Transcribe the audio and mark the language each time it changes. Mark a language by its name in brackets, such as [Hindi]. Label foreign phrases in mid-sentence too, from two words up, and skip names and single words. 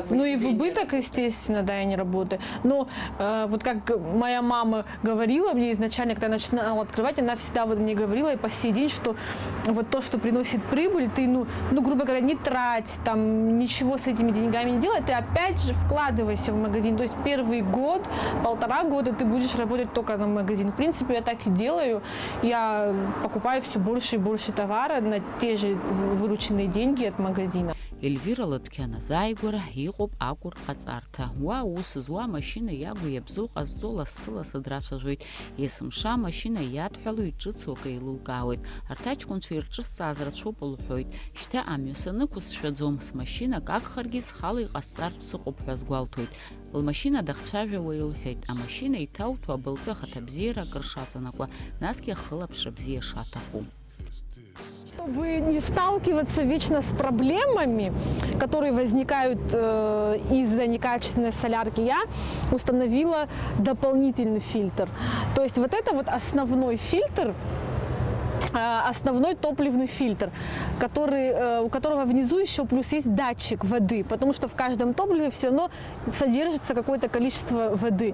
[Russian] Ну и в убыток, естественно, да, я не работаю. Но вот как моя мама говорила мне изначально, когда я начинала открывать, она всегда вот мне говорила и по сей день, что вот то, что приносит прибыль, ты, ну, грубо говоря, не трать, там, ничего с этими деньгами не делай, ты опять же вкладывайся в магазин. То есть первый год, 1,5 года ты будешь работать только на магазин. В принципе, я так и делаю. Я покупаю все больше и больше товара на те же вырученные деньги от магазина. [Abkhazian] Эльвира лыдәқьан азааигәара иҟоуп акәыр ҟаҵарҭа. Уа ус зуа амашьына иагу иабзоу ҟазҵо лассы-лассы драцәажәоит. Есымша амашьына иадҳәало иҿыцу акы еилылкаауеит. Арҭ аҷкәынцәа ирҿысҵааз рацәоуп лҳәоит. Шьҭа амҩа санықәыз сшәаӡом, смашьынак акәхаргьы схала иҟасҵартә сыҟоуп ҳәа сгәалҭоит. Лмашьына дахцәажәауа илҳәеит. Амашьына иҭауҭәо абылтәы ахаҭабзиара акыр шаҵанакуа, насгьы ахылаԥшра бзиа шаҭаху. [Russian] Чтобы не сталкиваться вечно с проблемами, которые возникают из-за некачественной солярки, я установила дополнительный фильтр. То есть вот это вот основной фильтр, основной топливный фильтр, у которого внизу еще плюс есть датчик воды, потому что в каждом топливе все равно содержится какое-то количество воды.